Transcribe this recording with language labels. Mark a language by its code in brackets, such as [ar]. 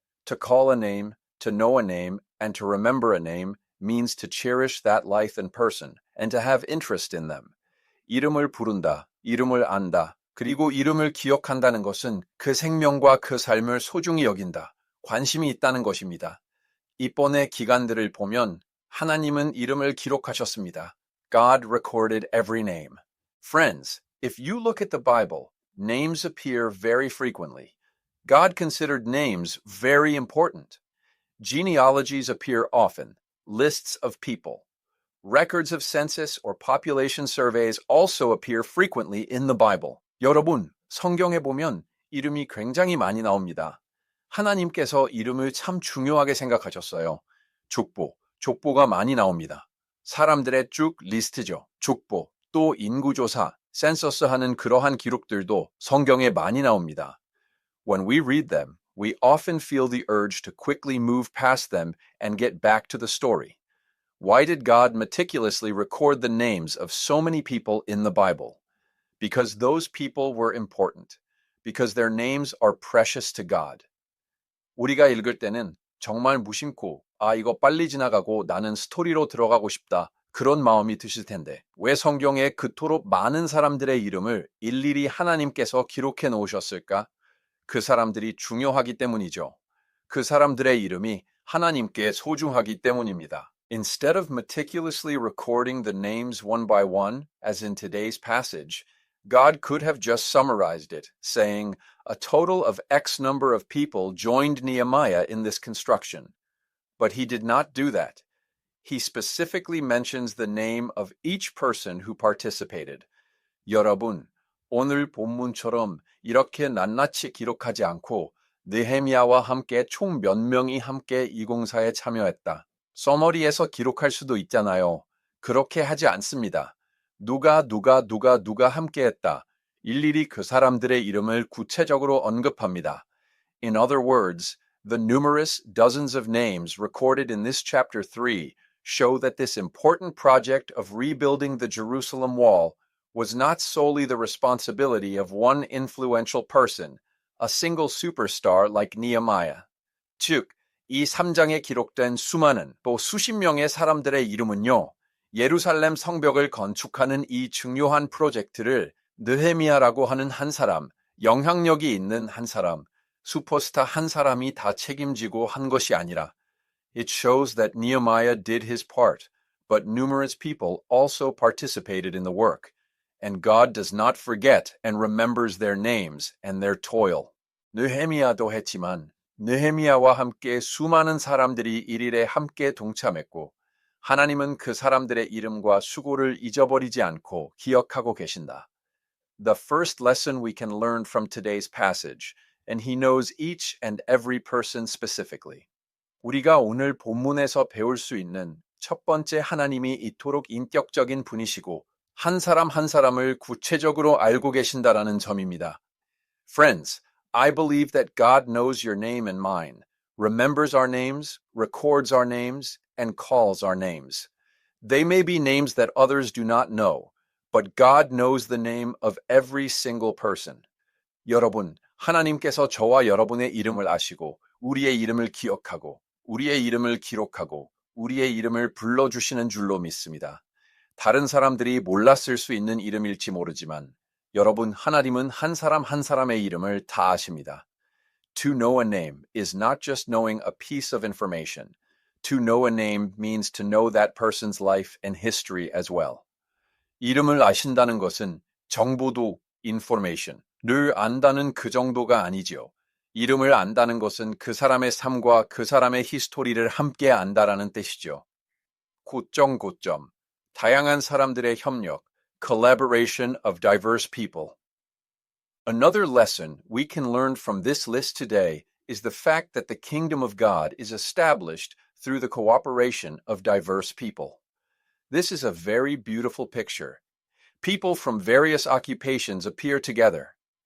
[en] To call a name, to know a name, and to remember a name means to cherish that life and person and to have interest in them. [ko] 이름을 부른다, 이름을 안다, 그리고 이름을 기억한다는 것은 그 생명과 그 삶을 소중히 여긴다, 관심이 있다는 것입니다. 이번의 기간들을 보면 하나님은 이름을 기록하셨습니다. [en] God recorded every name. Friends, if you look at the Bible, names appear very frequently. God considered names very important. Genealogies appear often, lists of people. Records of census or population surveys also appear frequently in the Bible. [ko] 여러분, 성경에 보면 이름이 굉장히 많이 나옵니다. 하나님께서 이름을 참 중요하게 생각하셨어요. 족보가 많이 나옵니다. 사람들의 쭉 리스트죠. 족보, 또 인구조사, 센서스 하는 그러한 기록들도 성경에 많이 나옵니다. [en] When we read them, we often feel the urge to quickly move past them and get back to the story. Why did God meticulously record the names of so many people in the Bible? Because those people were important. Because their names are precious to God. [ko] 우리가 읽을 때는 정말 무심코 이거 빨리 지나가고 나는 스토리로 들어가고 싶다. 그런 마음이 드실 텐데 왜 성경에 그토록 많은 사람들의 이름을 일일이 하나님께서 기록해 놓으셨을까? 그 사람들이 중요하기 때문이죠. 그 사람들의 이름이 하나님께 소중하기 때문입니다. [en] Instead of meticulously recording the names one by one, as in today's passage, God could have just summarized it, saying, a total of X number of people joined Nehemiah in this construction. But he did not do that. He specifically mentions the name of each person who participated. [ko] 여러분, 오늘 본문처럼 이렇게 낱낱이 기록하지 않고 느헤미야와 함께 총 몇 명이 함께 이 공사에 참여했다. 서머리에서 기록할 수도 있잖아요. 그렇게 하지 않습니다. 누가 함께했다. 일일이 그 사람들의 이름을 구체적으로 언급합니다. [en] In other words, the numerous dozens of names recorded in this chapter 3 show that this important project of rebuilding the Jerusalem wall was not solely the responsibility of one influential person, a single superstar like Nehemiah. [ko] 즉, 이 3장에 기록된 수많은 또 수십 명의 사람들의 이름은요, 예루살렘 성벽을 건축하는 이 중요한 프로젝트를 느헤미야라고 하는 한 사람, 영향력이 있는 한 사람, 슈퍼스타 한 사람이 다 책임지고 한 것이 아니라 [en] It shows that Nehemiah did his part, but numerous people also participated in the work, and God does not forget and remembers their names and their toil. [ko] 느헤미야도 했지만 느헤미야와 함께 수많은 사람들이 이 일에 함께 동참했고 하나님은 그 사람들의 이름과 수고를 잊어버리지 않고 기억하고 계신다. [en] The first lesson we can learn from today's passage, and he knows each and every person specifically. [ko] 우리가 오늘 본문에서 배울 수 있는 첫 번째, 하나님이 이토록 인격적인 분이시고 한 사람 한 사람을 구체적으로 알고 계신다라는 점입니다. [en] Friends, I believe that God knows your name and mine, remembers our names, records our names, and calls our names. They may be names that others do not know, but God knows the name of every single person. [ko] 여러분, 하나님께서 저와 여러분의 이름을 아시고 우리의 이름을 기억하고 우리의 이름을 기록하고 우리의 이름을 불러주시는 줄로 믿습니다. 다른 사람들이 몰랐을 수 있는 이름일지 모르지만 여러분, 하나님은 한 사람 한 사람의 이름을 다 아십니다. [en] To know a name is not just knowing a piece of information. To know a name means to know that person's life and history as well. [ko] 이름을 아신다는 것은 정보도 information을 안다는 그 정도가 아니지요. 이름을 안다는 것은 그 사람의 삶과 그 사람의 히스토리를 함께 안다라는 뜻이죠. 고점, 다양한 사람들의 협력, [en] collaboration of diverse people. Another lesson we can learn from this list today is the fact that the kingdom of God is established through the cooperation of diverse people. This is a very beautiful picture. People from various occupations appear together.